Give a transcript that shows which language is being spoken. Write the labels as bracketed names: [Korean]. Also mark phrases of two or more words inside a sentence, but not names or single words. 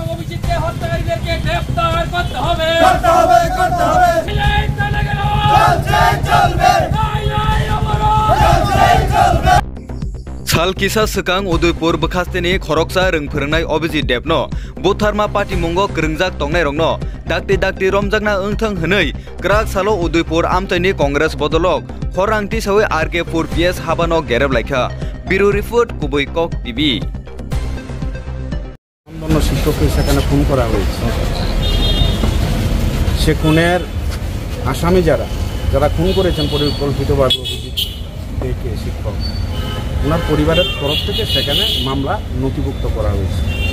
[Bangla] চিত্রে হত্যাকারীদেরকে গ্রেফতার করতে হবে। [Kok Borok] साल किसा सकang उदयपुर बखास्तेनि खरकसा रों फोरोंनाय अभिजित देबनो बुथारमा पार्टी मंगो ग्रोंजाक तंनाय रंगनो दाक्ति रमजाकना ओंथों हनै क्राक सालो उदयपुर आमथायनि कंग्रेस बदलक खरांथि सावै आरके 4 PS हाबानो गेरेब लायखा बिरु रिपोर्ट कुबई कक टीवी। [Bangla] আন্দোলন শিক্ষককে সেখানে খুন করা হয়েছে। সে খুনের আসামি যারা খুন করেছেন পরিকল্পিতভাবে অভিযোগ শিক্ষক ওনার পরিবারের তরফ থেকে সেখানে মামলা নথিভুক্ত করা হয়েছে।